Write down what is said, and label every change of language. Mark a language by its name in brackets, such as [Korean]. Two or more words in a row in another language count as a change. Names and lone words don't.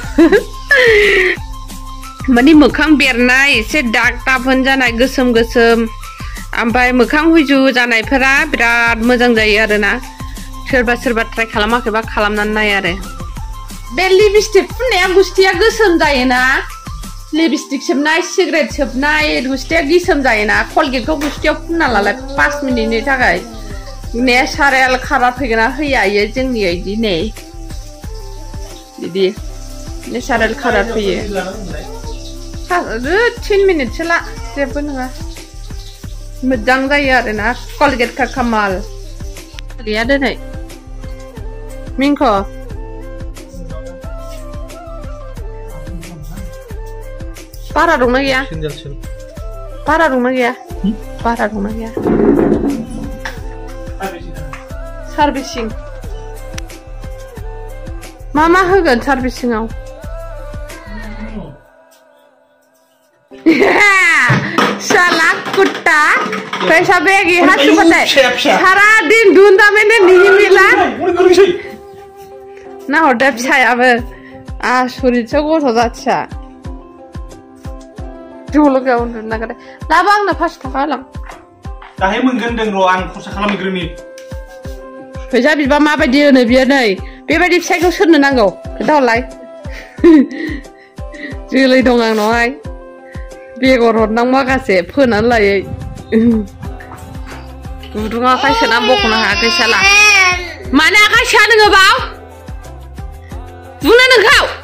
[Bodo] माने मोखां बेरनाय एसे दाग दाफोन जानाय गोसोम ओमफ्राय मोखां हुइजु जानायफोरा बिराद मोजां जायो आरोना सोरबा ट्राइ खालामाखैबा खालामनानै नाय आरो बे लिपस्टिक फुननाया गुस्थिया गोसोम जायोना लिपस्टिक सोबनाय सिगारेट सोबनाय गुस्थिया गोसोम जायोना कलगेटखौ गुस्थियाव फुनना लालाय 5 मिनिटनि थाखाय [English] natural colour [Bodo] फैगोन ना होया इयो जोंनि इदि नै बिदि [English] natural colour [Bodo] फैयो 10 मिनिटसो ला जेबो नङा मोजां जायो आरोना [Hindi] कलगेट का कमाल [Bodo] गैया दिनै मिंख' बारा दंना गैया बारा दंना गैया सार्भिसिं मा होगोन सार्भिसिंआव [Hindi] साला कुत्ता पैसा बेगी हाथ बताए सारा दिन ढूंढता मैंने नहीं मिला ना [Bodo] हरदे फिसायाबो आसुरितसो गथ' जाथिया जल'गायाव उन्दुनो नागिरदों लाबो आंनो 5 टाका होलां दाहाय मोनगोन र' आं खरसा खालामग्रोनि फैसा बिबा माबायदि होनो बियो नै बेबायदि फिसायखौ सोरनो नांगौ खोन्थाहरलाय जोलै दं आंनावहाय बेगर हरनां माखासे फोनानै लायै गुदुं आखाइ सोना बख'नो हायाखै साला मानो आखाइ सोआ नोङो बाव बुंनो नोंखौ